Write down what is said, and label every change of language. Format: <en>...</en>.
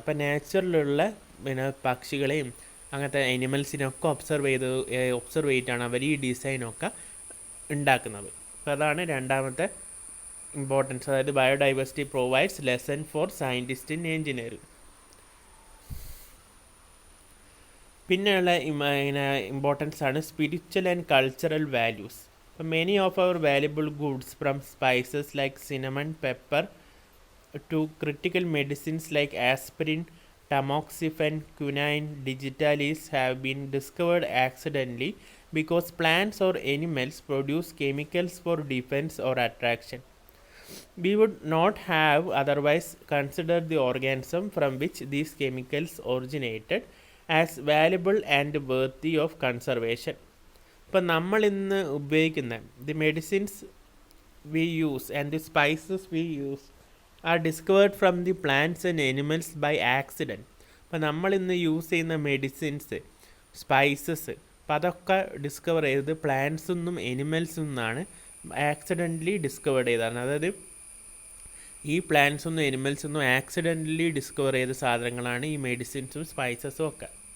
<ml>അപ്പം നാച്ചുറലുള്ള പിന്നെ പക്ഷികളെയും അങ്ങനത്തെ അനിമൽസിനൊക്കെ ഒബ്സർവ് ചെയ്തിട്ടാണ് അവർ ഈ ഡിസൈനൊക്കെ ഉണ്ടാക്കുന്നത്. അപ്പോൾ അതാണ് രണ്ടാമത്തെ ഇമ്പോർട്ടൻസ്. അതായത്</ml> <en>Biodiversity provides lesson for scientist in engineering.</en> <ml>പിന്നെയുള്ള ഇമ്പോർട്ടൻസ് ആണ് സ്പിരിച്വൽ ആൻഡ് കൾച്ചറൽ വാല്യൂസ്.</ml> <en>അപ്പം many of our valuable goods from spices like cinnamon, pepper to critical medicines like aspirin, tamoxifen, quinine, digitalis have been discovered accidentally because plants or animals produce chemicals for defense or attraction. We would not have otherwise considered the organism from which these chemicals originated as valuable and worthy of conservation.</en> <ml>ഇപ്പം നമ്മൾ ഇന്ന് ഉപയോഗിക്കുന്ന</ml> <en>the medicines we use and the spices we use are discovered from the plants and animals by accident.</en> <ml>അപ്പോൾ നമ്മൾ ഇന്ന് use ചെയ്യുന്ന medicines, spices, അപ്പം അതൊക്കെ ഡിസ്കവർ ചെയ്തത് പ്ലാന്റ്സിൽ നിന്നും എനിമൽസിൽ നിന്നാണ് ആക്സിഡൻ്റലി ഡിസ്കവേർഡ് ചെയ്തതാണ്. അതായത് ഈ പ്ലാന്റ്സിൽ നിന്നും എനിമൽസിൽ നിന്നും ആക്സിഡൻ്റലി ഡിസ്കവർ ചെയ്ത സാധനങ്ങളാണ് ഈ മെഡിസിൻസും സ്പൈസസും ഒക്കെ.</ml>